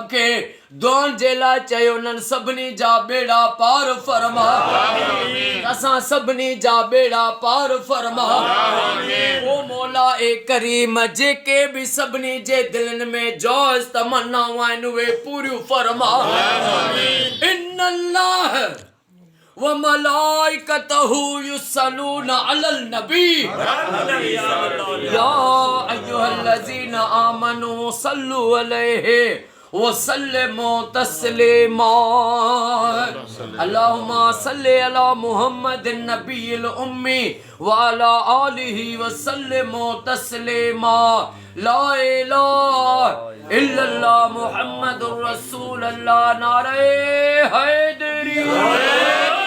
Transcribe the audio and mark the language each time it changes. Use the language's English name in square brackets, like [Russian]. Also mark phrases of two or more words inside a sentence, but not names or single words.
[Sindhi] के दुआनि जे लाइ चयो उन्हनि सभिनी जा बेड़ा पार फरमा असां सभिनी जा बेड़ा पार फरमा ओ मौला ए करीम जेके भी सभिनी जे दिलनि में जाइज़ तमन्नाऊं आहिनि उहे पूरियूं फरमा [Arabic] إن الله وملائكته يصلون على النبي يا أيها الذين آمنوا صلوا عليه وسلموا تسليما اللهم صل على محمد النبي الأمي وعلى آله وسلموا تسليما لا إله إلا الله محمد رسول الله [Urdu] نعرۂ حیدری